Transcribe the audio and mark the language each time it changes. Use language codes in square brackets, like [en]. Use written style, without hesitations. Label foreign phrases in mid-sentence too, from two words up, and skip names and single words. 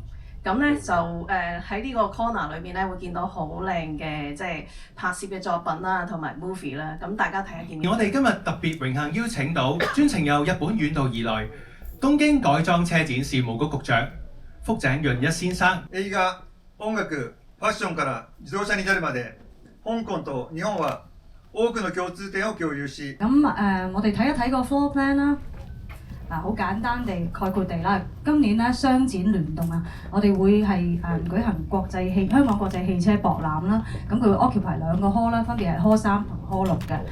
[yue] 咁咧就喺呢個 corner 裏面咧會見到好靚嘅即係拍攝嘅作品啦，同埋 movie 啦。咁大家睇下見。而我哋今日特別榮幸邀請到專程由日本遠道而來東京改裝車展事務局局長福井潤一先生。 [ja] 映画、音楽、ファッションから自動車に至るまで、香港と日本は多くの共通點を共有し。 [yue] 咁我哋睇一睇個 [en] floor plan [yue] 啦。好簡單地概括地啦，今年咧雙展聯動啊，我哋會係舉行香港國際汽車博覽啦，咁佢會 occupy 2個 hall 啦，分別係 hall 3同 hall 6嘅。